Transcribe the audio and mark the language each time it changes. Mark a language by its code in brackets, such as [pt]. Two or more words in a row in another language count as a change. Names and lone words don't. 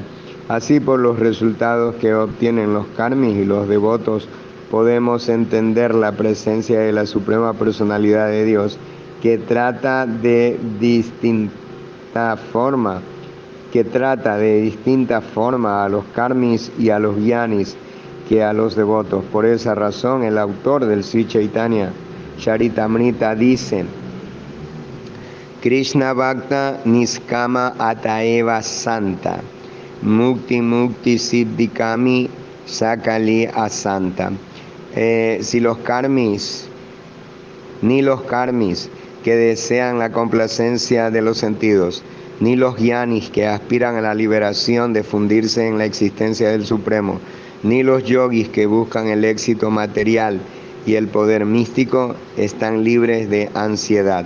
[es] Así, por los resultados que obtienen los karmis y los devotos, podemos entender la presencia de la Suprema Personalidad de Dios, que trata de distinta forma a los karmis y a los gyanis que a los devotos. Por esa razón, el autor del Sri Chaitanya Charitamrita dice: [sa] Krishna Bhakta Niskama Ataeva Santa Mukti Mukti Siddhikami Sakali Asanta. [es] Ni los karmis que desean la complacencia de los sentidos, ni los gyanis que aspiran a la liberación de fundirse en la existencia del Supremo, ni los yogis que buscan el éxito material y el poder místico están libres de ansiedad.